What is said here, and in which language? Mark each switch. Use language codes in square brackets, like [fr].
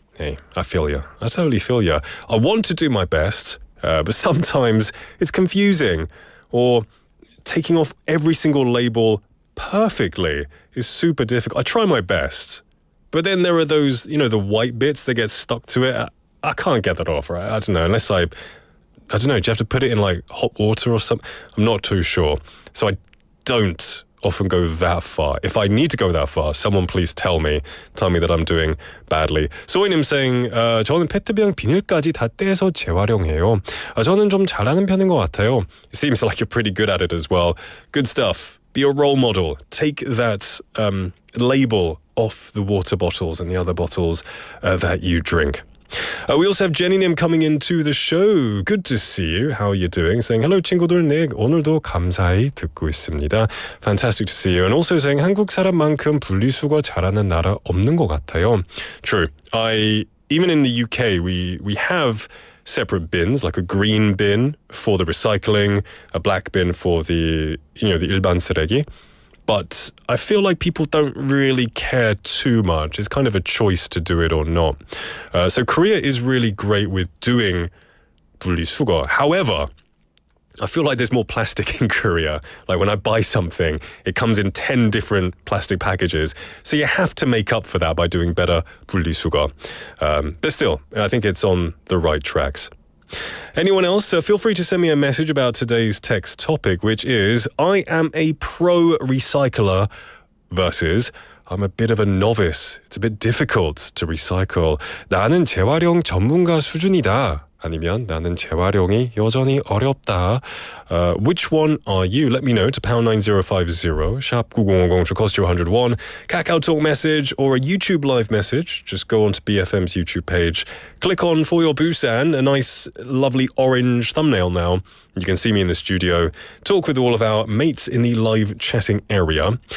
[en] Hey, I feel you. I totally feel you. I want to do my best, but sometimes it's confusing, or taking off every single label perfectly is super difficult. I try my best, but then there are those, the white bits that get stuck to it. I can't get that off, right? I don't know, unless I don't know, do you have to put it in like hot water or something? I'm not too sure. So I don't often go that far. If I need to go that far, someone please tell me that I'm doing badly. [ko] 소희님 [en] saying, [ko] 저는 페트병 비닐까지 다 떼서 재활용해요. 저는 좀 잘하는 편인 것 같아요. [en] It seems like you're pretty good at it as well. Good stuff. Be a role model. Take that label off the water bottles and the other bottles that you drink. We also have Jenny Nim coming into the show. Good to see you. How are you doing? Saying, hello [ko] 친구들, 네, 오늘도 감사히 듣고 있습니다. [en] Fantastic to see you. And also saying, [ko] 한국 사람만큼 분리수거 잘하는 나라 없는 것 같아요. [en] True. Even in the UK, we have separate bins, like a green bin for the recycling, a black bin for the [ko] 일반 쓰레기. [en] But I feel like people don't really care too much. It's kind of a choice to do it or not. So Korea is really great with doing 분리수거. However, I feel like there's more plastic in Korea. Like when I buy something, it comes in 10 different plastic packages. So you have to make up for that by doing better 분리수거. But still, I think it's on the right tracks. Anyone else? Feel free to send me a message about today's text topic, which is I am a pro recycler versus I'm a bit of a novice. It's a bit difficult to recycle. [ko] 나는 재활용 전문가 수준이다. 아니면 나는 재활용이 여전히 어렵다. [en] Which one are you? Let me know to pound 9050 샵 9010 to cost you 101. Kakao Talk message or a YouTube live message. Just go onto BFM's YouTube page. Click on For Your Busan, a nice lovely orange thumbnail now. You can see me in the studio, talk with all of our mates in the live chatting area.